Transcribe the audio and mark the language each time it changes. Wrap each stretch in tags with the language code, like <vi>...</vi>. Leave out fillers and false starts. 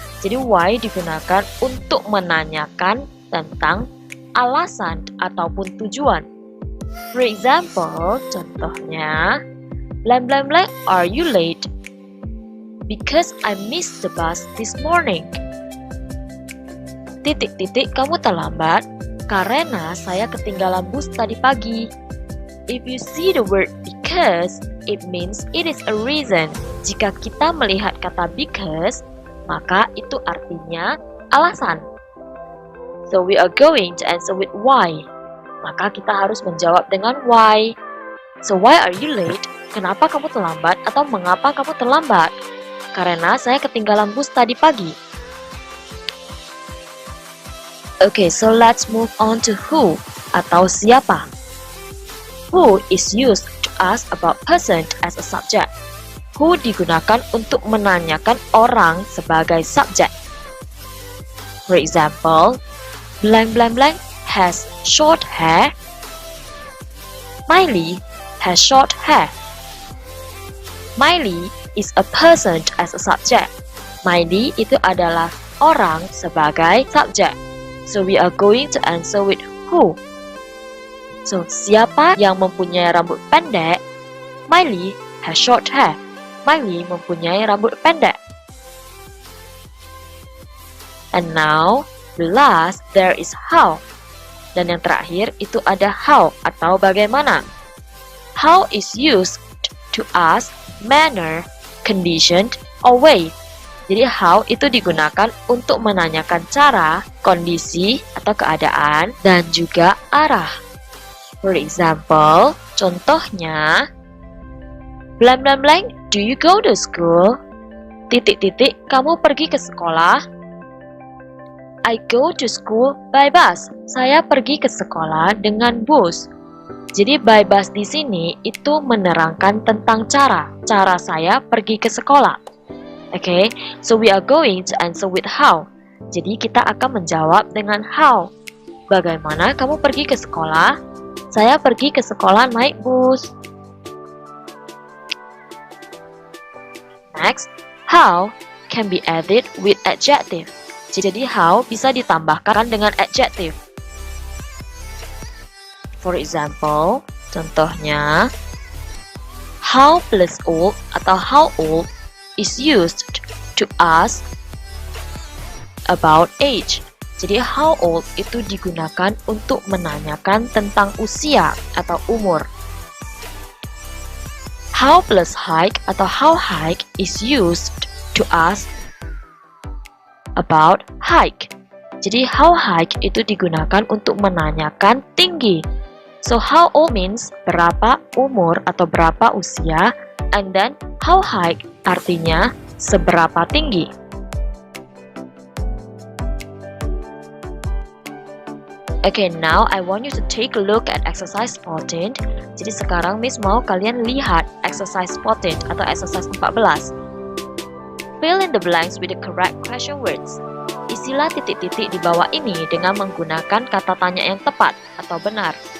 <id>Jadi why digunakan untuk menanyakan tentang alasan ataupun tujuan.</id> <en>For example, contohnya, blank blank blank, are you late? Because I missed the bus this morning.</en> <id>Kamu terlambat karena saya ketinggalan bus tadi pagi.</id> <en>If you see the word because, it means it is a reason.</en> <id>Jika kita melihat kata because, maka itu artinya alasan.</id> <en>So we are going to answer with why.</en> <id>Maka kita harus menjawab dengan why.</id> <en>So why are you late?</en> <id>Kenapa kamu terlambat atau mengapa kamu terlambat? Karena saya ketinggalan bus tadi pagi.</id> <en>Okay, so let's move on to who</en> <id>atau siapa.</id> <en>Who is used to ask about person as a subject.</en> <id>Who digunakan untuk menanyakan orang sebagai subjek.</id> <en>For example, blank blank blank has short hair. Miley has short hair. Miley is a person as a subject.</en> <id>Miley itu adalah orang sebagai subjek.</id> <en>So we are going to answer with who.</en> <id>So siapa yang mempunyai rambut pendek?</id> <en>Miley has short hair.</en> <id>Miley mempunyai rambut pendek.</id> <en>And now, the last, there is how.</en> <id>Dan yang terakhir itu ada how atau bagaimana.</id> <en>How is used to ask manner, condition, or way.</en> <id>Jadi how itu digunakan untuk menanyakan cara, kondisi, atau keadaan, dan juga arah.</id> <en>For example, contohnya, blank blank blank, do you go to school?</en> <id>Kamu pergi ke sekolah?</id> <en>I go to school by bus.</en> <id>Saya pergi ke sekolah dengan bus. Jadi by bus di sini itu menerangkan tentang cara saya pergi ke sekolah.</id> <en>Okay, so we are going to answer with how.</en> <id>Jadi kita akan menjawab dengan how. Bagaimana kamu pergi ke sekolah? Saya pergi ke sekolah naik bus.</id> <en>Next, how can be added with adjective.</en> <id>Jadi how bisa ditambahkan dengan adjective.</id> <en>For example, contohnya, how plus old atau how old is used to ask about age.</en> <id>Jadi how old itu digunakan untuk menanyakan tentang usia atau umur.</id> <en>How plus hike atau how high is used to ask about height.</en> <id>Jadi how high itu digunakan untuk menanyakan tinggi.</id> <en>So how old means</en> <id>berapa umur atau berapa usia,</id> <en>and then how high</en> <id>artinya seberapa tinggi.</id> <en>Okay, now I want you to take a look at exercise 14.</en> <id>Jadi sekarang Miss mau kalian lihat exercise 14 atau exercise 14.</id> <en>Fill in the blanks with the correct question words.</en> <id>Isilah titik-titik di bawah ini dengan menggunakan kata tanya yang tepat atau benar.</id>